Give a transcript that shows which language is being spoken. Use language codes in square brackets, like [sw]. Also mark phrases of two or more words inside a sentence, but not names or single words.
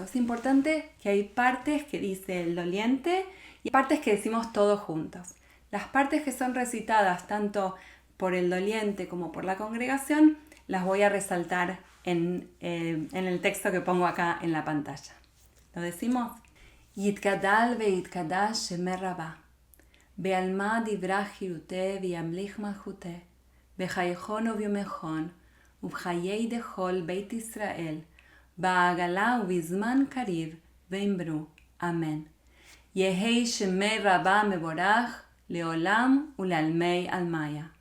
[es] Es importante que hay partes que dice el doliente y partes que decimos todos juntos. Las partes que son recitadas tanto por el doliente como por la congregación las voy a resaltar en el texto que pongo acá en la pantalla. ¿Lo decimos? [arc] יתגדל ויתקדש שמה רבא. בעלמא דברה חירותה וימליך מלכותה, בחייכון וביומכון, ובחיי דכל בית ישראל, בעגלה ובזמן קריב, ואמרו, אמן. יהי שמי רבה מבורך, לעולם ולעלמי עלמיה.